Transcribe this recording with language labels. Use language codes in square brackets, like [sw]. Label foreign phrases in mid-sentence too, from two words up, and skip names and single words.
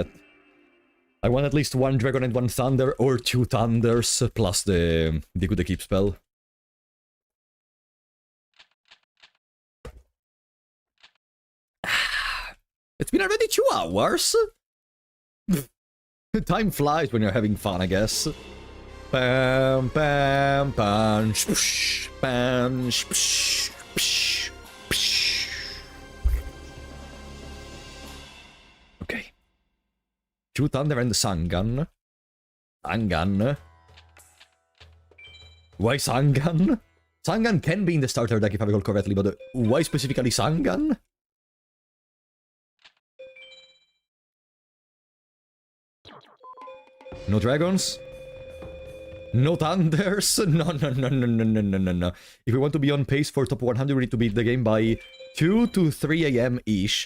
[en] I want at least one dragon and one thunder, or two thunders, plus the good keep spell. It's been already 2 hours? Time flies when you're having fun, I guess. Bam, bam, bam, shpsh, bam, shpsh, psh, psh. Okay. Two thunder and Sangan. Sangan. Why Sangan? Sangan can be in the starter deck if I recall correctly, but why specifically Sangan? No dragons? No thunders? No, no, no, no, no, no, no, no, no. If we want to be on pace for top 100, we need to beat the game by 2 to 3 a.m.-ish.